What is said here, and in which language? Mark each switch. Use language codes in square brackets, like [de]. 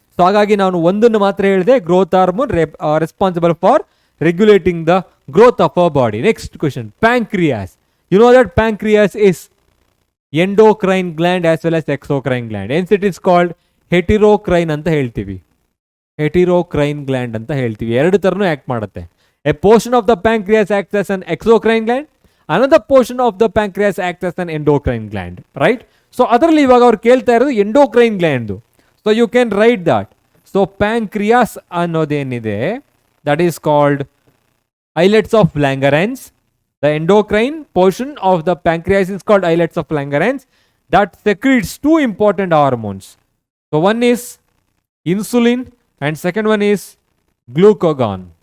[en] So [kn] ಹಾಗಾಗಿ ನಾನು ಒಂದನ್ನು ಮಾತ್ರ ಹೇಳಿದೆ, [en] Growth hormone responsible for regulating the growth of our body. Next question, pancreas. You know that pancreas is endocrine gland as well as exocrine gland. Hence it is called heterocrine [kn] ಅಂತ ಹೇಳ್ತೀವಿ. Heterocrine gland ಅಂತ ಹೇಳ್ತೀವಿ. ಎರಡು ತರನು act ಮಾಡುತ್ತೆ. [en] A portion of the pancreas acts as an exocrine gland. Another portion of the pancreas acts as an endocrine gland. Right? [kn] So ಅದರಲ್ಲಿ ಇವಾಗ ಅವ್ರು ಕೇಳ್ತಾ ಇರೋದು endocrine gland. [en] So you can write that. So pancreas ಅನ್ನೋದೇನಿದೆ, that is called islets of Langerhans. The endocrine portion of the pancreas is called islets of Langerhans that secretes two important hormones. So one is insulin and second one is glucagon.